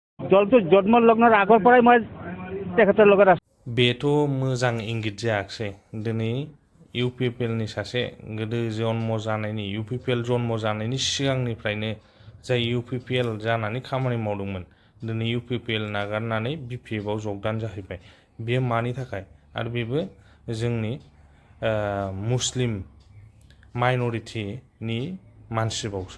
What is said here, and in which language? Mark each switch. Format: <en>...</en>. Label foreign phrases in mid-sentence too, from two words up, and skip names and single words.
<as>দলটো জন্ম লগ্নৰ আগৰ পৰাই মই তেখেতৰ লগত আছো।</as> <brx>बेथ' मोजां इंगित जायाखिसै दिनै इउपिपिएलनि सासे गोदो जन्म जानायनि इउपिपिएल जन्म जानायनि सिगांनिफ्रायनो जाय इउपिपिएल जानानै खामानि मावदोंमोन दिनै इउपिपिएल नागारनानै बिपिएफआव जगदान जाहैबाय। बेयो मानि थाखाय आरो बेबो जोंनि मुस्लिम माइन'रिटिनि मानसिबावसो।</brx>